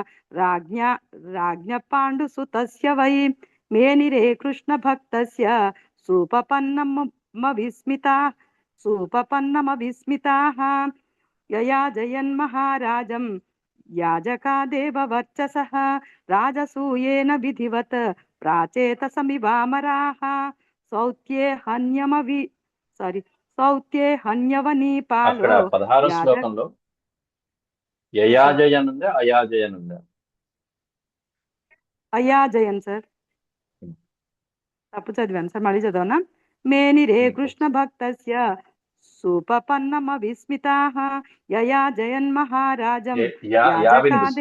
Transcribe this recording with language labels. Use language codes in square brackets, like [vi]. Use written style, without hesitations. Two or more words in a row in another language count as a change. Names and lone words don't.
[sa] राज्ञपाण्डुसुतस्य वै मेनिरे कृष्णभक्तस्य सुपपन्नमविस्मिताः ययाजयन्महाराजं याजका देववर्चसः राजसूयेन विधिवत् प्राचेतसमिवामराः सौत्ये हन्यवनीपालो [te] అక్కడ 16వ శ్లోకంలో యయాజయన్ ఉందా అయాజయన్ ఉందా? అయాజయన్ సార్ తప్పు చదివాను సార్, మళ్ళీ చదవనా? [sa] మేనిరే కృష్ణ భక్తస్య సుపపన్నమవిస్మితాః యయాజయన్ మహారాజం యాజకాదే.